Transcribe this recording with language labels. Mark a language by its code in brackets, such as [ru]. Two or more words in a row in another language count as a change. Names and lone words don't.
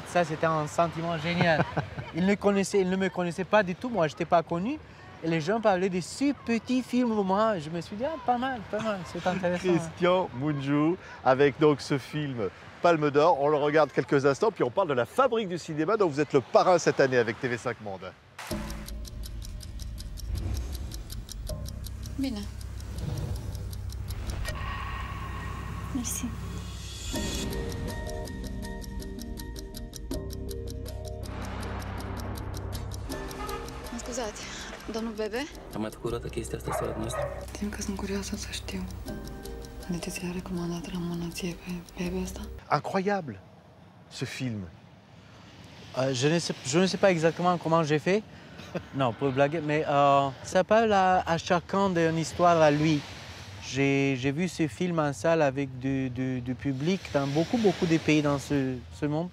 [fr] Ça, c'était un sentiment génial. Ils ne me connaissaient pas du tout. Moi, je n'étais pas connu. Et les gens parlaient de ce petit film au moins. Je me suis dit, ah, pas mal, c'est intéressant. Christian Mungiu, avec donc ce film Palme d'Or. On le regarde quelques instants, puis on parle de la fabrique du cinéma dont vous êtes le parrain cette année avec TV5 Monde. [ro] Bine. Mersi. Mă scuzați, domnul Bebe? Am mai făcut o dată chestia asta seara noastră? Știu că sunt curioasă să știu. De ți l-a recomandat la mânăție pe Bebe ăsta? [fr] Incroyable, ce film. Je ne sais pas exactement comment j'ai fait, non, pour blaguer, mais ça parle à chacun d'une histoire à lui. J'ai vu ce film en salle avec du public dans beaucoup de pays dans ce monde.